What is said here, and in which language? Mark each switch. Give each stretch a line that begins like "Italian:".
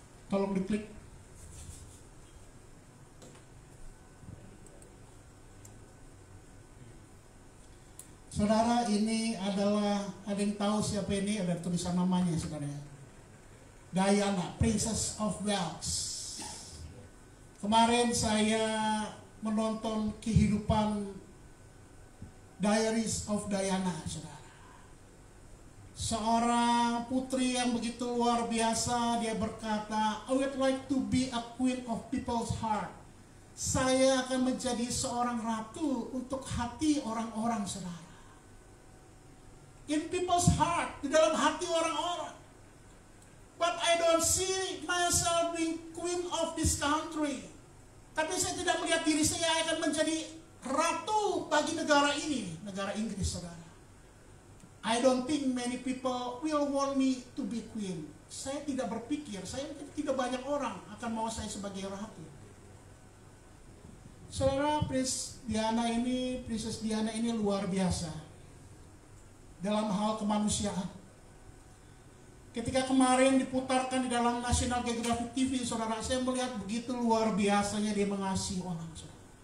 Indonesian: Tolong diklik. Saudara, ini adalah, ada yang tahu siapa ini? Ada tulisan namanya, saudara. Diana, Princess of Wales. Kemarin saya menonton kehidupan Diaries of Diana, saudara. Seorang putri yang begitu luar biasa. Dia berkata,
English: I would like to be a queen of people's heart.
Indonesian: Saya akan menjadi seorang ratu untuk hati orang-orang, saudara.
English: In people's heart,
Indonesian: di dalam hati orang-orang.
English: But I don't see myself being queen of this country.
Indonesian: Tapi saya tidak melihat diri saya akan menjadi ratu bagi negara ini, negara Inggris, saudara.
English: I don't think many people will want me to be queen.
Indonesian: Saya tidak berpikir, tidak banyak orang akan mau saya sebagai ratu. Saudara, Princess Diana ini luar biasa dalam hal kemanusiaan. Ketika kemarin diputarkan di dalam National Geographic TV, saudara, saya melihat begitu luar biasanya dia mengasihi orang, saudara.